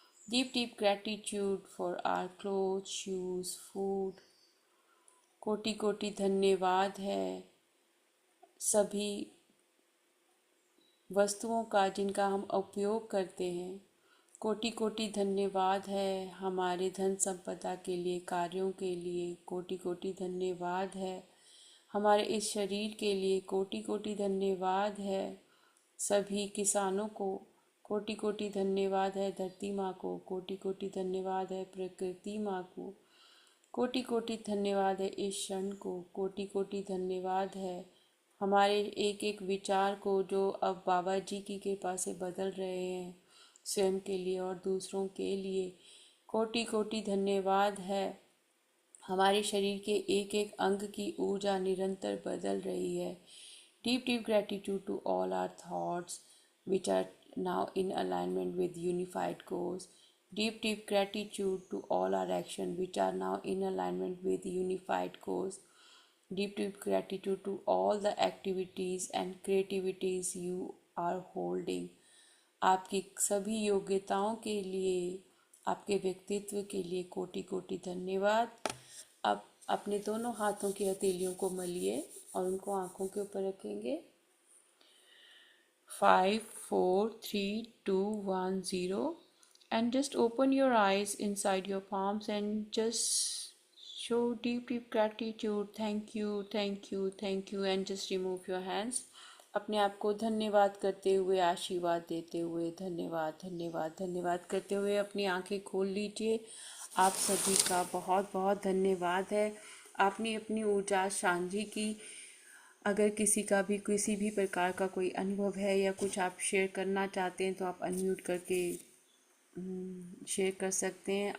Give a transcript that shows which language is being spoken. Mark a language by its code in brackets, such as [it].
[en] Deep, deep gratitude for our clothes, shoes, food. [hi] कोटि कोटि धन्यवाद है सभी वस्तुओं का जिनका हम उपयोग करते हैं। कोटि कोटि धन्यवाद है हमारे धन संपदा के लिए, कार्यों के लिए। कोटि कोटि धन्यवाद है हमारे इस शरीर के लिए। कोटि कोटि धन्यवाद है सभी किसानों को। कोटि कोटि धन्यवाद है धरती माँ को। कोटि कोटि धन्यवाद है प्रकृति माँ को। कोटि कोटि धन्यवाद है इस क्षण को। कोटि कोटि धन्यवाद है हमारे एक एक विचार को जो अब बाबा जी की कृपा से बदल रहे हैं स्वयं के लिए और दूसरों के लिए। कोटि कोटि धन्यवाद है हमारे शरीर के एक एक अंग की ऊर्जा निरंतर बदल रही है। [en] Deep deep gratitude to all our thoughts which are now in alignment with unified course. Deep deep gratitude to all our action which are now in alignment with unified course. Deep deep gratitude to all the activities and creativities you are holding. [hi] आपकी सभी योग्यताओं के लिए, आपके व्यक्तित्व के लिए कोटि कोटि धन्यवाद। अब अपने दोनों हाथों की हथेलियों को मलिए और उनको आंखों के ऊपर रखेंगे। 5 4 3 2 1 0। [en] And just open your eyes inside your palms and just show deep, deep gratitude. Thank you, thank you, thank you. And just remove your hands. [hi] अपने आप को धन्यवाद करते हुए, आशीर्वाद देते हुए, धन्यवाद धन्यवाद धन्यवाद करते हुए अपनी आंखें खोल लीजिए। आप सभी का बहुत बहुत धन्यवाद है। आपने अपनी ऊर्जा साझी की। अगर किसी का भी किसी भी प्रकार का कोई अनुभव है या कुछ आप शेयर करना चाहते हैं तो आप अनम्यूट करके शेयर कर सकते हैं।